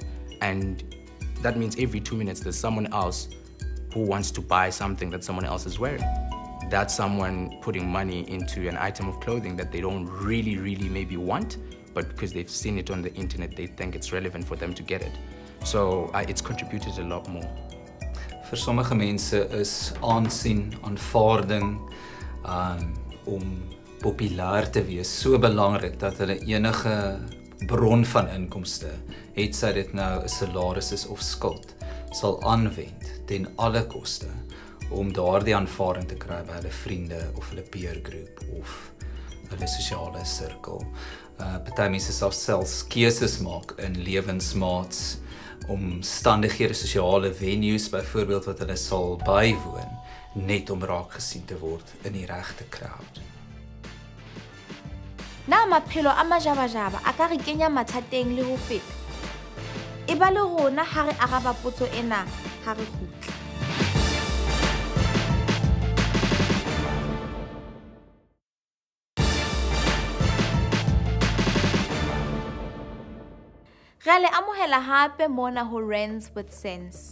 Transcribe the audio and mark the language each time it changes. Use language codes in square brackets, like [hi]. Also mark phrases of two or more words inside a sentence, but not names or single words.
[en] And that means every 2 minutes there's someone else who wants to buy something that someone else is wearing. That's someone putting money into an item of clothing that they don't really maybe want, but because they've seen it on the internet, they think it's relevant for them to get it. So it's contributed a lot more. [af] Vir sommige mense is aansien, aanvaarding, om populair te wees so belangrik dat hulle enige bron van inkomste, het sy dit nou 'n salaris is of skuld, sal aanwend ten alle koste om daardie aanvaarding te kry by hulle vriende of hulle peergroep of hulle sosiale sirkel. Party mense sal selfs keuses maak in lewensmaats, omstandighede, sosiale venues byvoorbeeld wat hulle sal bywoon, net om raak gesien te word in die regte crowd. [st] Na maphelo a majabajaba a ka re kenya mathateng le ho feta. E ba le rona ha re araba potso ena ha re kgutla. Re le amohela hape mona ho Rands with Sense.